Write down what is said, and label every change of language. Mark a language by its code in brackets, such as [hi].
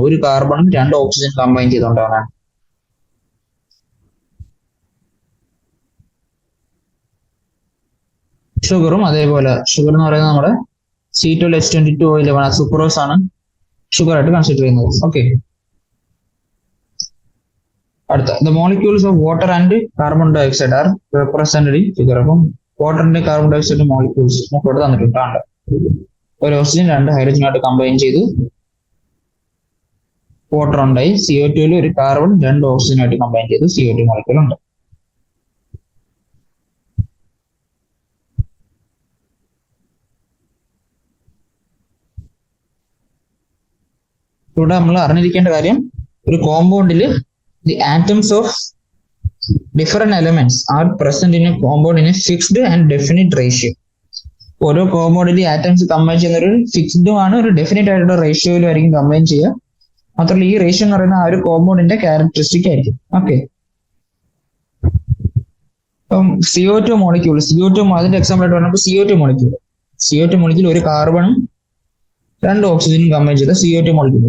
[ml] ഒരു കാർബണും 2 oxygen combine ചെയ്തുകൊണ്ടാണ്. ഷുഗറും അതേപോലെ. ഷുഗർ എന്ന് പറയുന്നത് നമ്മുടെ C12H22O11 സുക്രോസ് ആണ് ഷുഗർ ആയിട്ട് കൺസിഡർ ചെയ്യുന്നത്. ഓക്കെ, അടുത്ത [en] the molecules of water and carbon dioxide are represented in figure. [ml] അപ്പം വാട്ടറിന്റെ കാർബൺ ഡയോക്സൈഡ് മോളിക്യൂൾസ് നമുക്ക് ഇവിടെ തന്നിട്ടുണ്ട്. ഒരു ഓക്സിജൻ 2 ഹൈഡ്രജനായിട്ട് കമ്പൈൻ ചെയ്ത് വാട്ടർ ഉണ്ടായി. CO2 ഒരു കാർബൺ 2 ഓക്സിജനായിട്ട് കമ്പൈൻ ചെയ്ത് CO2 മോളിക്യൂൾ ഉണ്ട്. ഇവിടെ നമ്മൾ അറിഞ്ഞിരിക്കേണ്ട കാര്യം, ഒരു കോമ്പൗണ്ടില് [en] the atoms of different elements are present in a compound in a fixed and definite ratio. [ml] ഓരോ കോമ്പൗണ്ടിലെ ആറ്റംസ് കമ്പൈൻ ചെയ്യുന്ന ഒരു ഫിക്സ്ഡും ആണ്, ഒരു ഡെഫിനറ്റ് ആയിട്ടുള്ള റേഷ്യോയിലായിരിക്കും കമ്പൈൻ ചെയ്യുക. മാത്രമല്ല ഈ റേഷ്യോ എന്ന് പറയുന്ന ആ ഒരു കോമ്പൗണ്ടിന്റെ ക്യാരക്ടറിസ്റ്റിക് ആയിരിക്കും. ഓക്കെ, ഇപ്പം CO2 മോളിക്യൂൾ, അതിന്റെ എക്സാമ്പിൾ ആയിട്ട് പറഞ്ഞപ്പോൾ CO2 മോളിക്യൂൾ ഒരു കാർബണും 2 ഓക്സിജനും കമ്പൈൻ ചെയ്ത CO2 മോളിക്യൂൾ.